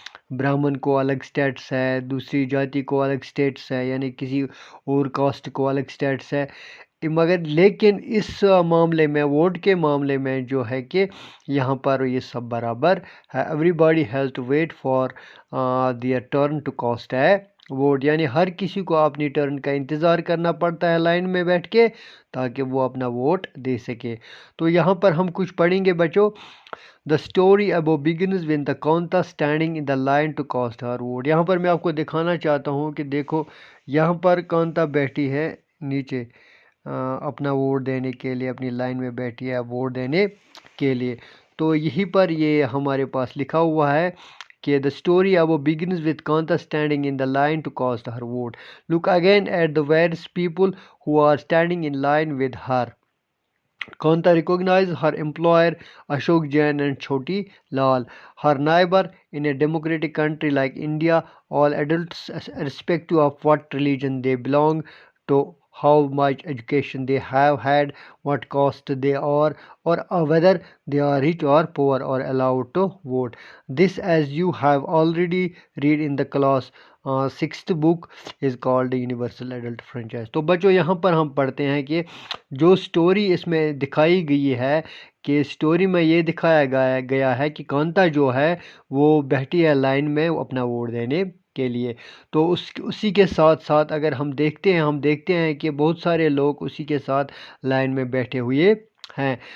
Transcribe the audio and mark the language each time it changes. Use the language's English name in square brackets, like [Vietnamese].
[Urdu] برہمن کو الگ سٹیٹس ہے، دوسری جاتی کو الگ سٹیٹس ہے، یعنی کسی اور کاسٹ کو الگ سٹیٹس ہے، مگر لیکن اس معاملے میں، ووٹ کے معاملے میں جو ہے کہ یہاں پر یہ سب برابر ہے. [English] everybody has to wait for their turn to cast a vote, [Urdu] یعنی ہر کسی کو اپنی ٹرن کا انتظار کرنا پڑتا ہے لائن میں بیٹھ کے، تاکہ وہ اپنا ووٹ دے سکے. تو یہاں پر ہم کچھ پڑھیں گے بچوں. [English] The story above begins with the Kanta standing in the line to cast her vote. [Urdu] یہاں پر میں آپ کو دکھانا چاہتا ہوں کہ دیکھو یہاں پر کانتا بیٹھی ہے نیچے اپنا ووٹ دینے کے لیے، اپنی لائن میں بیٹھی ہے ووٹ دینے کے لیے. تو یہی پر یہ ہمارے پاس لکھا ہوا ہے کہ [English] the story above begins with Kanta standing in the line to cast her vote. Look again at the various people who are standing in line with her. Kanta recognized her employer Ashok Jain and Choti Lal, her neighbor. In a democratic country like India, all adults, irrespective of what religion they belong to, how much education they have had, what caste they are, or whether they are rich or poor, are allowed to vote. This, as you have already read in the class 6th book, is called universal adult franchise. [Urdu] تو بچوں یہاں پر ہم پڑھتے ہیں کہ جو story اس میں دکھائی گئی ہے، کہ سٹوری میں یہ دکھایا گیا ہے کہ کانتا جو ہے وہ بیٹھی ہے لائن میں اپنا ووٹ دینے کے لیے. تو اسی کے ساتھ ساتھ اگر ہم دیکھتے ہیں کہ بہت سارے لوگ اسی کے ساتھ لائن میں بیٹھے ہوئے ہیں.